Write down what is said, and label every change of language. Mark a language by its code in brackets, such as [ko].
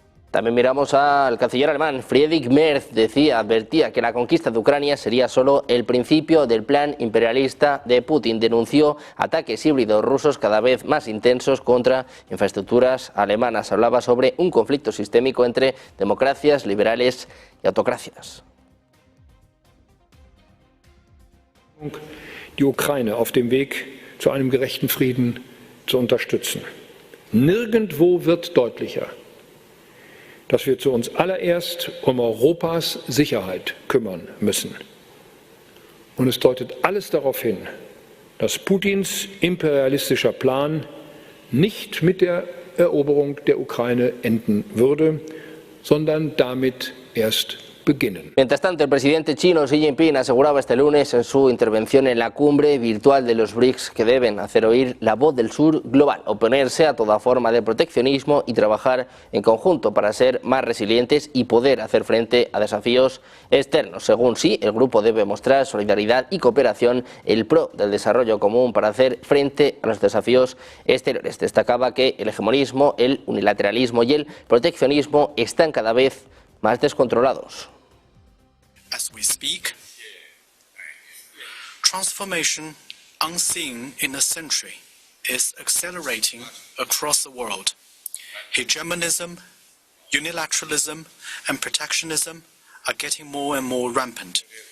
[es] También miramos al canciller alemán. Friedrich Merz advertía que la conquista de Ucrania sería solo el principio del plan imperialista de Putin. Denunció ataques híbridos rusos cada vez más intensos contra infraestructuras alemanas. Hablaba sobre un conflicto sistémico entre democracias liberales y autocracias. [de] Die Ukraine auf dem Weg zu einem gerechten Frieden zu unterstützen. Nirgendwo wird deutlicher, dass wir uns allererst Europas Sicherheit kümmern müssen. Und es deutet alles darauf hin, dass Putins imperialistischer Plan nicht mit der Eroberung der Ukraine enden würde, sondern damit erst beginnen. [es] Mientras tanto, el presidente chino Xi Jinping aseguraba este lunes en su intervención en la cumbre virtual de los BRICS que deben hacer oír la voz del sur global, oponerse a toda forma de proteccionismo y trabajar en conjunto para ser más resilientes y poder hacer frente a desafíos externos. Según Xi, el grupo debe mostrar solidaridad y cooperación en pro del desarrollo común para hacer frente a los desafíos exteriores. Destacaba que el hegemonismo, el unilateralismo y el proteccionismo están cada vez más descontrolados. [en] As we speak, transformation unseen in a century is accelerating across the world. Hegemonism, unilateralism, and protectionism are getting more and more rampant.